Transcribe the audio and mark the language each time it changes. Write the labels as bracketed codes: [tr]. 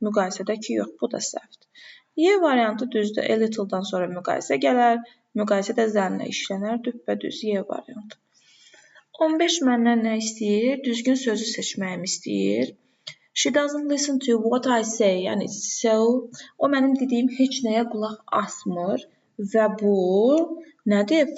[az] Müqayisədəki yox, bu da səhvdir. Y variantı düzdür, a little-dan sonra müqayisə gələr, müqayisə də zənlə işlənər, düppədüz Y variantı. 15 məndən nə istəyir? Düzgün sözü seçməyimi istəyir. [en] She doesn't listen to what I say. [az] Yəni, o mənim dediyim heç nəyə qulaq asmır və bu nədir?